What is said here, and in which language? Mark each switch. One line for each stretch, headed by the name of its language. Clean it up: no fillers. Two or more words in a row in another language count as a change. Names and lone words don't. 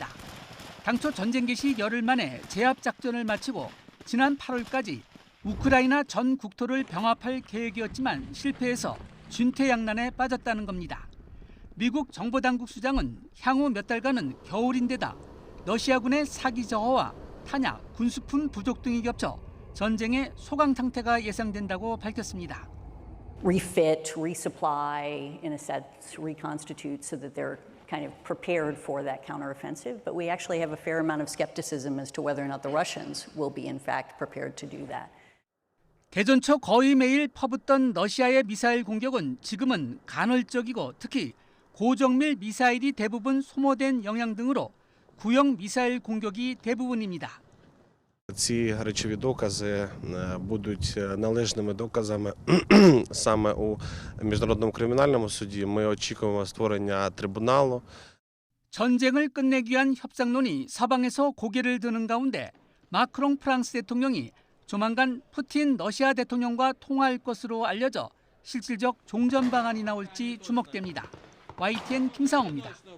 Korean: 당초 전쟁 개시 열흘 만에 제압 작전을 마치고 지난 8월까지 우크라이나 전 국토를 병합할 계획이었지만 실패해서 진퇴양난에 빠졌다는 겁니다. 미국 정보당국 수장은 향후 몇 달간은 겨울인데다 러시아군의 사기 저하와 탄약, 군수품 부족 등이 겹쳐 전쟁의 소강 상태가 예상된다고 밝혔습니다.
English: Refit, resupply, in a sense, reconstitute so that they're kind of prepared for that counteroffensive. But we actually have a fair amount of skepticism as to whether or not the Russians will be in fact prepared to do that.
Korean: 개전 초 거의 매일 퍼붓던 러시아의 미사일 공격은 지금은 간헐적이고 특히 고정밀 미사일이 대부분 소모된 영향 등으로 구형 미사일 공격이 대부분입니다.
Ukrainian: Ці речові докази будуть належними доказами саме у Міжнародному кримінальному суді. Ми очікуємо створення трибуналу.
Korean: 전쟁을 끝내기 위한 협상론이 서방에서 고개를 드는 가운데 마크롱 프랑스 대통령이 조만간 푸틴 러시아 대통령과 통화할 것으로 알려져 실질적 종전 방안이 나올지 주목됩니다. YTN 김상호입니다.